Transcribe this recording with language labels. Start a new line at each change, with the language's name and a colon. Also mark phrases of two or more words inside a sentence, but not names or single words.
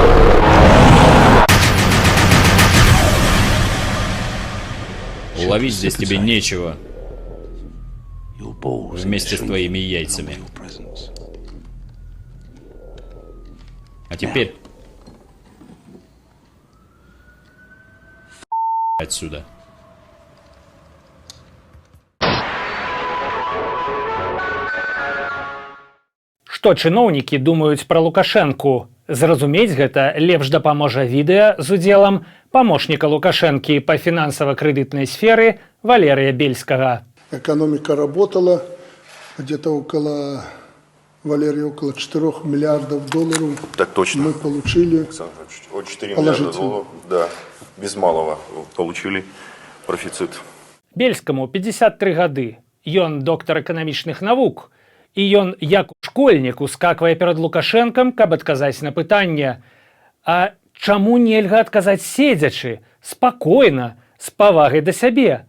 Russian: Уловить здесь тебе нечего. Вместе с твоими яйцами. А теперь отсюда.
Belarusian: Што чыноўнікі думаюць пра Лукашэнку? Зразумець гэта лепш дапаможа відэа з удзелам памочніка Лукашэнкі па фінансава-крэдытнай сферы Валерия Бельскага.
Russian: Экономика работала, где-то около 4 миллиардов долларов. Так точно. Мы получили. От 4 миллиарда долларов, да, без малого получили профицит.
Belarusian: Бельскаму 53 гады. Ён доктар эканамічных навук. І ён, як школьнік, ускаквае перад Лукашэнкам, каб адказаць на пытанне. А чаму нельга адказаць седзячы, спакойна, з павагай да сябе?